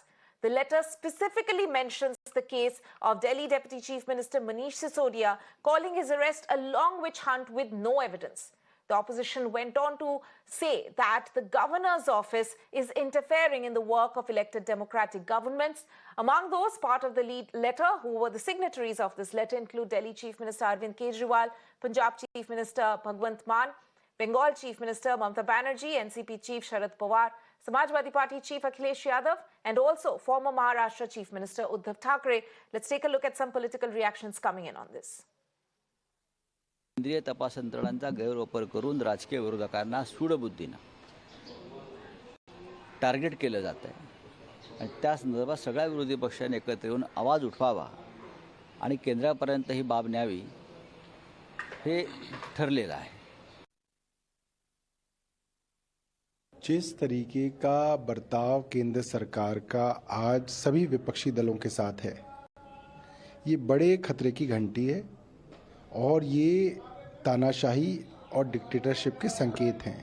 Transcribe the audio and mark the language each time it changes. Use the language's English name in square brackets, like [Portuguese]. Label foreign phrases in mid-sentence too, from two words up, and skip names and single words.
[English] The letter specifically mentions the case of Delhi Deputy Chief Minister Manish Sisodia, calling his arrest a long witch hunt with no evidence. The opposition went on to say that the governor's office is interfering in the work of elected democratic governments. Among those part of the letter who were the signatories of this letter include Delhi Chief Minister Arvind Kejriwal, Punjab Chief Minister Bhagwant Mann, Bengal Chief Minister Mamata Banerjee, NCP Chief Sharad Pawar, Samajwadi Party Chief Akhilesh Yadav, and also former Maharashtra Chief Minister Uddhav Thackeray. Let's take a look at some political reactions coming in on this. [Marathi] केंद्रीय तपास यंत्रणांचा गैरवापर करून राजकीय विरोधकांना सूडबुद्धीने टार्गेट केलं जात आहे आणि त्या संदर्भात सगळ्या विरोधी पक्षांनी एकत्र येऊन आवाज उठवावा आणि केंद्रापर्यंत ही बाब न्यावी हे ठरलेलं आहे. [Hindi] जिस तरीके का बर्ताव केंद्र सरकार का आज सभी विपक्षी दलों के साथ है, ये बड़े खतरे की घंटी है और ये तानाशाही और डिक्टेटरशिप के संकेत हैं.